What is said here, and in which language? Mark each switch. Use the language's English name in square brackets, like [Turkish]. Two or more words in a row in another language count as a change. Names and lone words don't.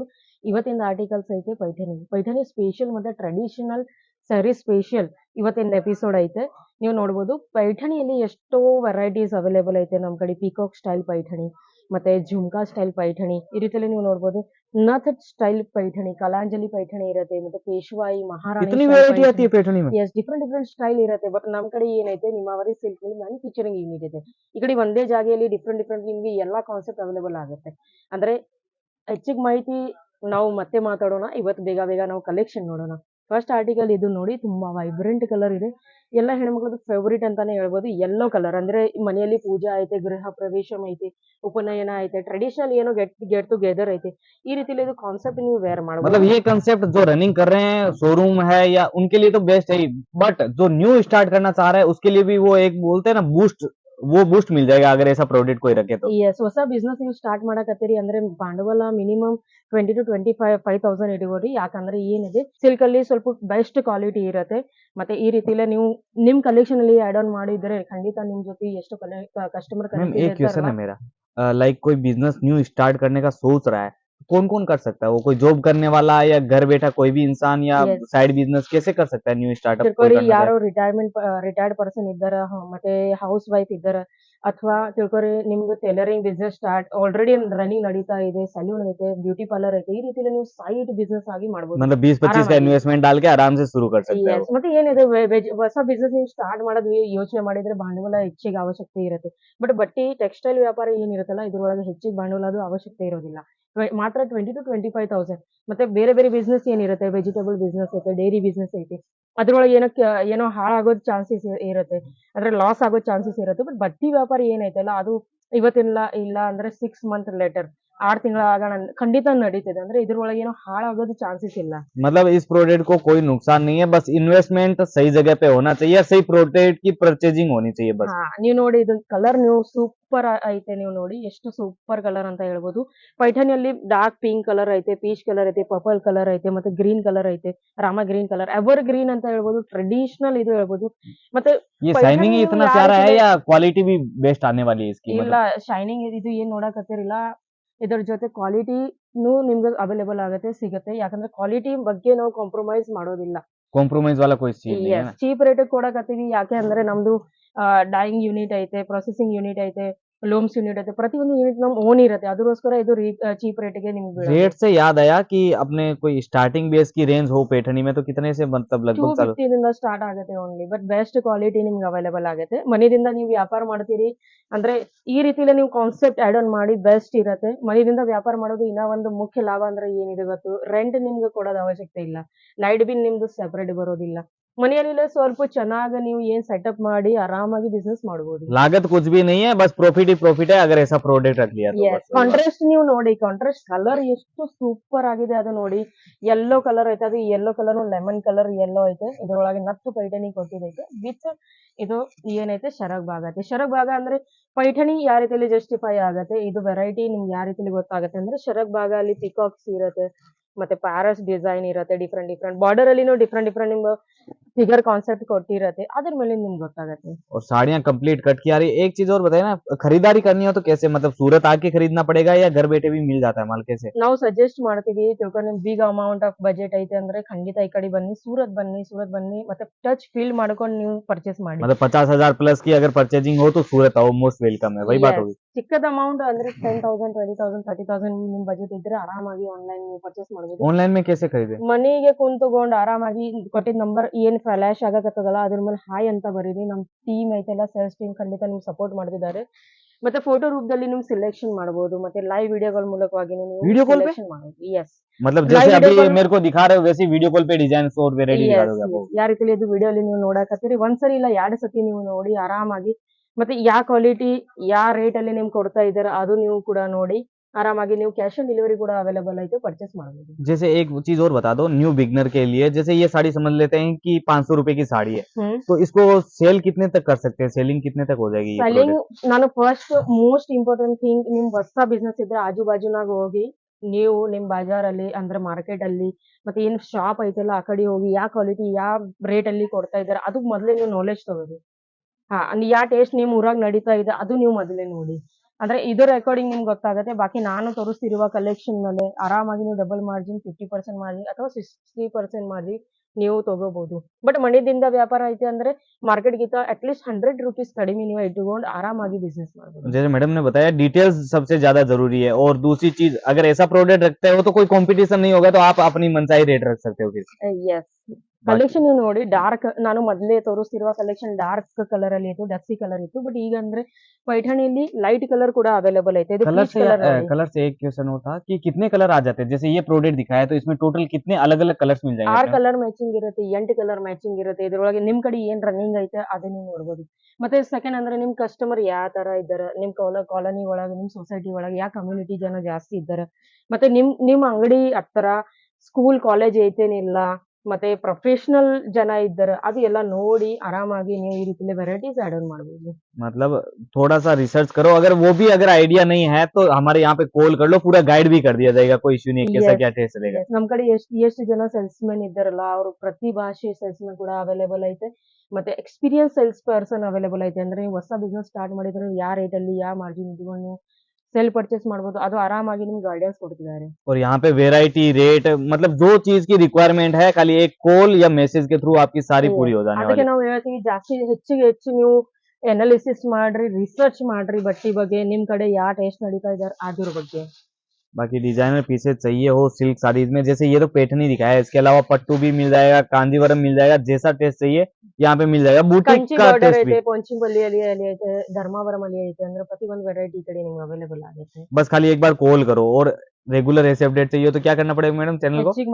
[Kannada] ಇವತ್ತಿನ ಆರ್ಟಿಕಲ್ಸ್ ಐತೆ ಪೈಠಾನಿ ಸ್ಪೆಷಲ್ ಮತ್ತೆ [English] traditional saree special [Kannada] ಇವತ್ತಿನ ಎಪಿಸೋಡ್ ಐತೆ. ನೀವು ನೋಡ್ಬೋದು ಪೈಠಾಣಿಯಲ್ಲಿ ಎಷ್ಟೋ [English] varieties available [Kannada] ಐತೆ. ನಮ್ ಕಡೆ [English] peacock style [Kannada] ಪೈಠಾಣಿ ಮತ್ತೆ ಝುಮ್ಕಾ ಸ್ಟೈಲ್ ಪೈಠಾಣಿ ಈ ರೀತಿಯಲ್ಲಿ ನೀವು ನೋಡ್ಬೋದು. ನಥ್ ಸ್ಟೈಲ್ ಪೈಠಾಣಿ, ಕಲಾಂಜಲಿ ಪೈಠಾಣಿ ಇರುತ್ತೆ, ಮತ್ತೆ ಪೇಶ್ವಾಯಿ, ಮಹಾರಾಣಿ [Hindi] इतनी [Kannada] ಸ್ಟೈಲ್ [Hindi] वैरायटी आती [Kannada] ಪೈಠಾಣಿ. [Hindi] है पैठनी में। [English] yes, different style [Kannada] ಇರುತ್ತೆ. ಬಟ್ ನಮ್ ಕಡೆ ಏನೈತೆ ನಿಮಾವರಿ [English] silk manufacturing unit [Kannada] ಇದೆ. ಈ ಕಡೆ ಒಂದೇ ಜಾಗೆಯಲ್ಲಿ ಡಿಫ್ರೆಂಟ್ ನಿಮ್ಗೆ ಎಲ್ಲಾ [English] concept available [Kannada] ಆಗುತ್ತೆ. ಅಂದ್ರೆ ಹೆಚ್ಚಿಗೆ ಮಾಹಿತಿ ನಾವು ಮತ್ತೆ ಮಾತಾಡೋಣ. ಇವತ್ತು ಬೇಗ ನಾವು ಕಲೆಕ್ಷನ್ ನೋಡೋಣ. [English] first article [Kannada] ಇದು ನೋಡಿ, ತುಂಬಾ [English] vibrant colour [Kannada] ಇದೆ. ಎಲ್ಲ ಹೆಣ್ಮಕ್ಳದ್ದು ಫೇವ್ರೇಟ್ ಅಂತಾನೆ ಹೇಳ್ಬೋದು. [English] yellow colour [Kannada] ಅಂದ್ರೆ ಮನೆಯಲ್ಲಿ ಪೂಜಾ ಐತೆ, ಗೃಹ ಪ್ರವೇಶ ಐತೆ, ಉಪನಯನ ಐತೆ, ಟ್ರೆಡಿಷನಲ್ ಏನೋ [English] get together [Kannada] ಐತೆ. ಈ ರೀತಿಲಿ ಇದು ಕಾನ್ಸೆಪ್ಟ್ ನೀವು ವೇರ್ [Hindi] मतलब [Kannada] ಮಾಡಬಹುದು. [Hindi] ये कंसेप्ट जो रनिंग कर रहे हैं शोरूम है या उनके लिए तो बेस्ट है ही, बट जो [English] new start [Hindi] करना चाह रहा है उसके लिए भी वो एक बोलते हैं ना बूस्ट, वो बूस्ट मिल जाएगा अगर ऐसा प्रोडक्ट कोई रखे तो। [Kannada] ಎಸ್, ಹೊಸ ಬಿಸ್ನೆಸ್ ನೀವು ಸ್ಟಾರ್ಟ್ ಮಾಡಕತ್ತೀರಿ ಅಂದ್ರೆ ಬಂಡವಾಳ ಮಿನಿಮಮ್ 20 to 25,000 ಇಟ್ಕೋರಿ. ಯಾಕಂದ್ರೆ ಏನಿದೆ ಸಿಲ್ಕ್ ಅಲ್ಲಿ ಸ್ವಲ್ಪ [English] best quality [Kannada] ಇರುತ್ತೆ. ಮತ್ತೆ ಈ ರೀತಿಲೇ ನೀವು ನಿಮ್ ಕಲೆಕ್ಷನ್ ಅಲ್ಲಿ [English] add on [Kannada] ಮಾಡಿದ್ರೆ ಖಂಡಿತ ನಿಮ್ ಜೊತೆ ಎಷ್ಟು ಕಸ್ಟಮರ್ [Hindi] मैम [Kannada] ಕನೆಕ್ಟ್ [Hindi] एक क्वेश्चन [Kannada] ಇರ್ತಾರಲ್ಲ. [Hindi] है मेरा, लाइक कोई [English] business new start [Hindi] करने का सोच रहा है, कौन कौन कर सकता है? वो कोई जॉब करने वाला या घर बैठा कोई भी इंसान या [English] Yes. side business [Hindi] कैसे कर सकता है [English] new startup [Hindi] कोई [Kannada] ತಿಳ್ಕೊರಿ, [Hindi] करना [Kannada] ಯಾರೋ [Hindi] चाहे? [English] retired person [Kannada] ಇದ್ದಾರ, ಮತ್ತೆ [English] house wife [Kannada] ಇದ್ದಾರ, ಅಥವಾ ತಿಳ್ಕೊರಿ ನಿಮ್ದು [English] tailoring business start already running [Kannada] ನಡೀತಾ ಇದೆ, ಸಲೂನ್ ಐತೆ, [English] beauty parlour [Kannada] ಐತೆ. ಈ ರೀತಿಲಿ ನೀವು [English] side business [Kannada] ಆಗಿ ಮಾಡ್ಬೋದು [Hindi] मतलब 20-25 का [Kannada] ಆರಾಮಾಗಿ. [Hindi] इन्वेस्टमेंट डाल के आराम से शुरू कर सकता है [Kannada] ಎಸ್, [Hindi] वो। [Kannada] ಮತ್ತೆ ಏನಿದೆ ಹೊಸ ಬಿಸ್ನೆಸ್ ನೀವು ಸ್ಟಾರ್ಟ್ ಮಾಡೋದು ಯೋಚನೆ ಮಾಡಿದ್ರೆ ಬಂಡವಾಳ ಹೆಚ್ಚಿಗೆ ಅವಶ್ಯಕತೆ ಇರುತ್ತೆ. ಬಟ್ ಬಟ್ಟಿ ಟೆಕ್ಸ್ಟೈಲ್ ವ್ಯಾಪಾರ ಏನಿರುತ್ತಲ್ಲ ಇದ್ರೊಳಗೆ ಹೆಚ್ಚಿಗೆ ಬಂಡವಾಳದ ಅವಶ್ಯಕತೆ ಇರೋದಿಲ್ಲ. ಮಾತ್ರ 20 to 25,000. ಮತ್ತೆ ಬೇರೆ ಬಿಸ್ನೆಸ್ ಏನಿರುತ್ತೆ, [English] vegetable business [Kannada] ಐತೆ, [English] dairy business [Kannada] ಐತೆ, ಅದ್ರೊಳಗೆ ಏನೋ ಹಾಳಾಗೋದ್ ಚಾನ್ಸಸ್ ಇರುತ್ತೆ, ಅಂದ್ರೆ ಲಾಸ್ ಆಗೋ ಚಾನ್ಸಸ್ ಇರುತ್ತೆ. ಬಟ್ ಬಟ್ಟಿ ವ್ಯಾಪಾರ ಏನೈತಲ್ಲ ಅದು ಇವತ್ತಿಲ್ಲ ಇಲ್ಲ ಅಂದ್ರೆ 6 [English] month later, [Kannada] 6 ತಿಂಗಳ ಆಗೋಣ ಖಂಡಿತ ನಡೀತದೆ. ಅಂದ್ರೆ ಇದ್ರೊಳಗೆ ಏನೋ ಹಾಳಾಗೋದು ಚಾನ್ಸಸ್ ಇಲ್ಲ. [Hindi] मतलब इस प्रोडक्ट को कोई नुकसान नहीं है, बस इन्वेस्टमेंट सही जगह पे होना चाहिए, सही प्रोडक्ट की परचेजिंग होनी चाहिए बस। [Kannada] ಹಾ, ನೀವ್ ನೋಡಿ ಇದು ಕಲರ್ ನೀವು ಸೂಪರ್ ಐತೆ. ನೀವು ನೋಡಿ ಎಷ್ಟು [English] super colour [Kannada] ಅಂತ ಹೇಳ್ಬೋದು. ಪೈಠಾನಿಯಲ್ಲಿ [English] dark pink colour [Kannada] ಐತೆ, [English] peach colour [Kannada] ಐತೆ, [English] purple colour [Kannada] ಐತೆ, ಮತ್ತೆ [English] green colour [Kannada] ಐತೆ, ರಾಮ [English] green colour, ever green [Kannada] ಅಂತ ಹೇಳ್ಬೋದು. ಟ್ರೆಡಿಷನಲ್ ಇದು ಹೇಳ್ಬೋದು. ಮತ್ತೆ [Hindi] ये शाइनिंग [Kannada] ಪೈಠಾನಿ [Hindi] ही [Kannada] ನೀವು [Hindi] इतना [Kannada] ಯಾವ [Hindi] प्यारा है [Kannada] ರೀತಿಲಿ [Hindi] या क्वालिटी भी बेस्ट आने वाली है इसकी? [Kannada] ಇಲ್ಲ, [Hindi] मतलब [Kannada] ಶೈನಿಂಗ್ ಇದು ಏನ್ ನೋಡಕತ್ತಿರಿಲ್ಲ, ಇದ್ರ ಜೊತೆ ಕ್ವಾಲಿಟಿನೂ ನಿಮ್ಗೆ ಅವೈಲೇಬಲ್ ಆಗುತ್ತೆ, ಸಿಗುತ್ತೆ. ಯಾಕಂದ್ರೆ ಕ್ವಾಲಿಟಿ ಬಗ್ಗೆ ನಾವು ಕಾಂಪ್ರಮೈಸ್ ಮಾಡೋದಿಲ್ಲ. [Hindi] कॉम्प्रोमाइज वाला कोई सीन नहीं है [Kannada] ಎಸ್, [Hindi] ना। [English] cheap rate [Kannada] ಕೊಡಕತ್ತೀವಿ. ಯಾಕೆ ಅಂದ್ರೆ ನಮ್ದು [English] dyeing unit [Kannada] ಐತೆ, [English] processing unit [Kannada] ಐತೆ, [English] looms unit [Kannada] ಐತೆ. ಪ್ರತಿಯೊಂದು ಯೂನಿಟ್ ನಮ್ ಓನ್ ಇರುತ್ತೆ. ಅದಕ್ಕೋಸ್ಕರ ಇದು [English] cheap rate [Kannada] ನಿಮ್ಗೆ ಬೀಳೋದು. [Hindi] रेट से याद आया कि अपने कोई [English] starting base [Hindi] की रेंज हो पैठनी में तो कितने से मतलब लगभग चालू? [Kannada] 250 ದಿಂದ ಸ್ಟಾರ್ಟ್ ಆಗುತ್ತೆ ಓನ್ಲಿ. [English] but best quality [Kannada] ನಿಮ್ಗೆ ಅವೈಲೇಬಲ್ ಆಗುತ್ತೆ. ಮನೆಯಿಂದ ನೀವು ವ್ಯಾಪಾರ ಮಾಡ್ತೀರಿ ಅಂದ್ರೆ ಈ ರೀತಿಲಿ ನೀವು [English] concept add on [Kannada] ಮಾಡಿ ಬೆಸ್ಟ್ ಇರುತ್ತೆ. ಮನೆಯಿಂದ ವ್ಯಾಪಾರ ಮಾಡೋದು ಇನ್ನ ಒಂದು ಮುಖ್ಯ ಲಾಭ ಅಂದ್ರೆ ಏನಿದೆ ಗೊತ್ತು, ರೆಂಟ್ ನಿಮ್ಗೆ ಕೊಡೋದು ಅವಶ್ಯಕತೆ ಇಲ್ಲ, [English] light bill [Kannada] ನಿಮ್ದು ಸೆಪರೇಟ್ ಬರೋದಿಲ್ಲ. ಮನೆಯಲ್ಲೇ ಸ್ವಲ್ಪ ಚೆನ್ನಾಗಿ ನೀವು ಏನ್ ಸೆಟಪ್ ಮಾಡಿ ಆರಾಮಾಗಿ ಬಿಸ್ನೆಸ್ ಮಾಡಬಹುದು. [Hindi] लागत कुछ भी नहीं है, बस प्रॉफिट ही प्रॉफिट है अगर ऐसा प्रोडक्ट रख लिया तो [Kannada] ಎಸ್, [Hindi] बस वही बात। [Kannada] ಕಾಂಟ್ರಾಸ್ಟ್ ನೀವು ನೋಡಿ, [English] contrast colour [Kannada] ಎಷ್ಟು ಸೂಪರ್ ಆಗಿದೆ ಅದು ನೋಡಿ. [English] yellow colour [Kannada] ಐತೆ, ಅದು [English] yellow colour lemon colour yellow [Kannada] ಐತೆ. ಇದ್ರೊಳಗೆ ನತ್ತು ಪೈಠಾಣಿ ಕೊಟ್ಟಿದೈತೆ ವಿತ್ ಇದು ಏನೈತೆ ಶರಗ್ ಭಾಗ ಐತೆ. ಶರಗ್ ಭಾಗ ಅಂದ್ರೆ ಪೈಠಾಣಿ ಯಾವ ರೀತಿಯಲ್ಲಿ ಜಸ್ಟಿಫೈ ಆಗತ್ತೆ, ಇದು ವೆರೈಟಿ ನಿಮ್ಗೆ ಯಾವ ರೀತಿಲಿ ಗೊತ್ತಾಗುತ್ತೆ ಅಂದ್ರೆ ಶರಗ್ ಭಾಗ ಅಲ್ಲಿ ಪಿಕಾಕ್ಸ್ ಇರುತ್ತೆ, ಮತ್ತೆ [English] parrots design [Kannada] ಇರುತ್ತೆ, [English] different border [Kannada] ಅಲ್ಲಿ ಡಿಫ್ರೆಂಟ್ ನಿಮ್ಗೆ [English] figure concept [Kannada] ಕೊಟ್ಟಿರತ್ತೆ. ಅದ್ರ ಮೇಲೆ ನಿಮ್ಗೆ ಗೊತ್ತಾಗತ್ತೆ. [Hindi] और साड़ियाँ [English] complete cut [Hindi] की आ रही है। एक चीज और बताइए ना, खरीदारी करनी हो तो कैसे, मतलब सूरत आके खरीदना पड़ेगा या घर बैठे भी मिल जाता है माल कैसे? [Kannada] ನಾವು ಸಜೆಸ್ಟ್ ಮಾಡ್ತೀವಿ, ತಿಳ್ಕೊಂಡು ನಿಮ್ಗೆ [English] big amount of budget [Kannada] ಐತೆ ಅಂದ್ರೆ ಖಂಡಿತ ಈ ಕಡೆ ಬನ್ನಿ, ಸೂರತ್ ಬನ್ನಿ, ಮತ್ತೆ [English] touch feel [Kannada] ಮಾಡ್ಕೊಂಡು ನೀವು ಪರ್ಚೇಸ್ ಮಾಡಿ. [Hindi] मतलब 50,000 प्लस की अगर परचेजिंग हो तो सूरत आओ, [English] most welcome [Hindi] है, वही बात [Kannada] ಎಸ್, [Hindi] होगी। [Kannada] ಚಿಕ್ಕದ ಅಮೌಂಟ್ ಅಂದ್ರೆ 10,000, 20,000, 30,000 ನಿಮ್ ಬಜೆಟ್ ಇದ್ರೆ ಆರಾಮಾಗಿ ಆನ್ಲೈನ್ ನೀವು ಪರ್ಚೇಸ್ ಮಾಡಬಹುದು. [Hindi] ऑनलाइन में कैसे खरीदे? [Kannada] ಮನೆಗೆ ಕುಂತ್ಕೊಂಡು ಆರಾಮಾಗಿ ಕೊಟ್ಟಿದ್ ನಂಬರ್ ಏನ್ ಫ್ಲಾಶ್ ಆಗಕತ್ತದಲ್ಲ ಅದ್ರ ಮೇಲೆ ಹಾಯ್ ಅಂತ ಬರೀರಿ. ನಮ್ ಟೀಮ್ ಐತೆಲ್ಲ, [English] sales team [Kannada] ಖಂಡಿತ ನಿಮ್ಗೆ ಸಪೋರ್ಟ್ ಮಾಡ್ತಿದ್ದಾರೆ. ಮತ್ತೆ ಫೋಟೋ ರೂಪದಲ್ಲಿ ನೀವು ಸೆಲೆಕ್ಷನ್ ಮಾಡಬಹುದು, ಮತ್ತೆ [English] live videos [Kannada] ಮೂಲಕವಾಗಿ [English] video call [Hindi] पे? [Kannada] ಸೆಲೆಕ್ಷನ್ ಮಾಡಬಹುದು. ಎಸ್, [Hindi] मतलब लाइव जैसे वीडियो अभी कॉल मेरे को दिखा रहे हो वैसे [English] video call [Hindi] पे डिजाइन और वेरायटी दिखा [Kannada] ಎಸ್ [Hindi] दोगे आपको? [Kannada] ಎಸ್, ಯಾವ ರೀತಿಲಿ ಇದು ವಿಡಿಯೋಲಿ ನೀವು ನೋಡಕತ್ತೀರಿ, ಒಂದ್ಸರಿ ಇಲ್ಲ 2 ಸತಿ ನೀವು ನೋಡಿ ಆರಾಮಾಗಿ. ಮತ್ತೆ ಯಾವ ಕ್ವಾಲಿಟಿ ಯಾವ ರೇಟ್ ಅಲ್ಲಿ ನಿಮ್ಗೆ ಕೊಡ್ತಾ ಇದಾರೆ ಅದು ನೀವು ಕೂಡ ನೋಡಿ ಆರಾಮಾಗಿ ನೀವು [English] cash on delivery [Kannada] ಕೂಡ ಅವೈಲೇಬಲ್ ಐತೆ, ಪರ್ಚೇಸ್ ಮಾಡಬಹುದು. [Hindi] जैसे एक चीज और बता दो [English] new beginner [Hindi] के लिए, जैसे ये साड़ी समझ लेते हैं कि 500 रुपए की साड़ी है, ಹ್ಮ್, तो इसको सेल कितने तक कर सकते हैं, सेलिंग कितने तक हो जाएगी ये [Kannada] ಸೆಲ್ಲಿಂಗ್ [Hindi] प्रोडक्ट? [Kannada] ನಾನು [English] first most important thing, [Kannada] ನಿಮ್ ಹೊಸ ಬಿಸ್ನೆಸ್ ಇದ್ರೆ ಆಜು ಬಾಜುನಾಗ ಹೋಗಿ ನೀವು ನಿಮ್ ಬಜಾರಲ್ಲಿ ಅಂದ್ರೆ ಮಾರ್ಕೆಟ್ ಅಲ್ಲಿ ಮತ್ತೆ ಏನ್ ಶಾಪ್ ಐತಲ್ಲ ಆ ಕಡೆ ಹೋಗಿ ಯಾವ ಕ್ವಾಲಿಟಿ ಯಾವ ರೇಟ್ ಅಲ್ಲಿ ಕೊಡ್ತಾ ಇದಾರೆ ಅದು ಮೊದಲೇ ನೀವು ನಾಲೆಜ್ ತಗೋರಿ. ಹಾ, ಯಾವ ಟೇಸ್ಟ್ ನಿಮ್ ಊರಾಗ ನಡೀತಾ ಇದೆ ಅದು ನೀವು ಮೊದಲೇ ನೋಡಿ. ಅಂದ್ರೆ ಇದರ ಅಕಾರ್ಡಿಂಗ್ ನಿಮ್ಗೆ ಗೊತ್ತಾಗುತ್ತೆ. ಬಾಕಿ ನಾನು ತೋರಿಸ್ತಿರುವ ಕಲೆಕ್ಷನ್ ಮೇಲೆ ಆರಾಮಾಗಿ ನೀವು [English] double margin [Kannada] 50% ಮಾರ್ಜಿನ್ ಅಥವಾ 60% ಮಾರ್ಜಿನ್ ನೀವು ತಗೋಬಹುದು. ಬಟ್ ಮಣಿದಿಂದ ವ್ಯಾಪಾರ ಐತೆ ಅಂದ್ರೆ ಮಾರ್ಕೆಟ್ ಗಿಂತ [English] at least [Kannada] 100 ರೂಪೀಸ್ ಕಡಿಮೆ ನೀವು ಇಟ್ಕೊಂಡು ಆರಾಮಾಗಿ ಬಿಸ್ನೆಸ್ ಮಾಡಬಹುದು. [Hindi] जैसे मैडम ने बताया डिटेल्स सबसे ज्यादा जरूरी है, और दूसरी चीज अगर ऐसा प्रोडक्ट रखते हो तो कोई कंपटीशन नहीं होगा, तो आप अपनी मनचाही रेट रख सकते हो फिर। [English] yes collection [Kannada] ನೀವು ನೋಡಿ ಡಾರ್ಕ್, ನಾನು ಮೊದಲೇ ತೋರಿಸ್ತಿರುವ ಕಲೆಕ್ಷನ್ [English] dark colour [Kannada] ಅಲ್ಲಿ ಇತ್ತು, [English] dusty colour [Kannada] ಇತ್ತು. ಬಟ್ ಈಗ ಅಂದ್ರೆ ಪೈಠಾಣಿಯಲ್ಲಿ [English] light colour [Kannada] ಕೂಡ ಅವೈಲೇಬಲ್ ಐತೆ. ಇದು [Hindi] कलर [Kannada] ಪೀಚ್ [Hindi] से [Kannada] ಕಲರ್ [Hindi] कलर से एक क्वेश्चन होता कि कितने कलर आ जाते हैं, जैसे ये प्रोडक्ट दिखाया तो इसमें टोटल कितने अलग अलग कलर्स मिल जाएंगे [Kannada] 6 [Hindi] अपने? [English] colour matching [Kannada] ಇರುತ್ತೆ, 8 [English] colour matching [Kannada] ಇರುತ್ತೆ. ಇದ್ರೊಳಗೆ ನಿಮ್ ಕಡೆ ಏನ್ ರನ್ನಿಂಗ್ ಐತೆ ಅದನ್ನ ನೀವು ನೋಡ್ಬೋದು. ಮತ್ತೆ ಸೆಕೆಂಡ್ ಅಂದ್ರೆ ನಿಮ್ ಕಸ್ಟಮರ್ ಯಾವ ತರ ಇದ್ದಾರೆ, ನಿಮ್ ಕಾಲೋನಿ ಒಳಗೆ, ನಿಮ್ ಸೊಸೈಟಿ ಒಳಗೆ ಯಾವ ಕಮ್ಯುನಿಟಿ ಜನ ಜಾಸ್ತಿ ಇದ್ದಾರೆ, ಮತ್ತೆ ನಿಮ್ ಅಂಗಡಿ ಹತ್ರ [English] school college [Kannada] ಐತೇನಿಲ್ಲ, ಮತ್ತೆ ಪ್ರೊಫೆಷನಲ್ ಜನ ಇದ್ದಾರೆ, ಅದು ಎಲ್ಲ ನೋಡಿ ಆರಾಮಾಗಿ ನೀವು ಈ ರೀತಿ ವೆರೈಟೀಸ್ [English] add on [Kannada] ಮಾಡ್ಬೋದು. [Hindi] मतलब थोड़ा सा रिसर्च करो, अगर वो भी अगर आइडिया नहीं है तो हमारे यहाँ पे कॉल कर लो, पूरा गाइड भी कर दिया जाएगा, कोई इश्यू नहीं है, कैसा [English] Yes, [Hindi] क्या टेस्ट चलेगा। [English] yes. [Kannada] ನಮ್ ಕಡೆ ಎಷ್ಟು ಜನ ಸೇಲ್ಸ್ಮನ್ ಇದ್ದಾರಲ್ಲ, ಅವರು ಪ್ರತಿ ಭಾಷೆ ಸೇಲ್ಸ್ಮನ್ ಕೂಡ ಅವೈಲೇಬಲ್ ಐತೆ. ಮತ್ತೆ [English] experience sales person available [Kannada] ಐತೆ. ಅಂದ್ರೆ ನೀವು ಹೊಸ [English] business start [Kannada] ಮಾಡಿದ್ರೆ ಯಾವ ರೇಟ್ ಅಲ್ಲಿ ಯಾವ ಮಾರ್ಜಿನ್ ಇಟ್ಕೊಂಡು [English] sell purchase [Kannada] ಮಾಡ್ಬೋದು, ಅದು ಆರಾಮಾಗಿ ನಿಮ್ಗೆ ಗೈಡೆನ್ಸ್ ಕೊಡ್ತಿದ್ದಾರೆ. [Hindi] और यहाँ पे [English] variety rate, [Hindi] मतलब जो चीज की रिक्वायरमेंट है खाली एक कॉल या मैसेज के थ्रू आपकी सारी पूरी हो जाने [Kannada] ಅದಕ್ಕೆ [Hindi] वाली। [Kannada] ನಾವು ಹೇಳ್ತೀವಿ ಹೆಚ್ಚಿಗೆ ಹೆಚ್ಚು ನೀವು ಅನಾಲಿಸಿಸ್ ಮಾಡ್ರಿ, ರಿಸರ್ಚ್ ಮಾಡ್ರಿ ಬಟ್ಟಿ ಬಗ್ಗೆ, ನಿಮ್ ಕಡೆ ಯಾವ ಟೇಸ್ಟ್ ನಡೀತಾ ಇದಾರೆ ಅದ್ರ ಬಗ್ಗೆ. [Hindi] बाकी [English] designer pieces [Hindi] चाहिए हो सिल्क साड़ीज में, जैसे ये तो पैठनी दिखाया है, इसके अलावा पट्टू भी मिल जाएगा, कांजीवरम मिल जाएगा, जैसा टेस्ट चाहिए यहाँ पे मिल जाएगा, बुटीक [Kannada] ಕಂಚಿ [Hindi] का [Kannada] ಬಾರ್ಡರ್ [Hindi] टेस्ट [Kannada] ಐತೆ, [Hindi] भी। [Kannada] ಪೊಂಚಿಂಪಲ್ಲಿ ಅಲ್ಲಿ ಐತೆ, ಧರ್ಮಾವರಂ ಅಲ್ಲಿ ಐತೆ. ಅಂದ್ರೆ ಪ್ರತಿ ಒಂದು ವೆರೈಟಿ ಕಡೆ ನಿಮ್ಗೆ ಅವೈಲೇಬಲ್ ಆಗುತ್ತೆ. [Hindi] बस खाली एक बार कॉल करो, और रेगुलर ऐसे अपडेट चाहिए तो क्या करना पड़ेगा मैडम चैनल को?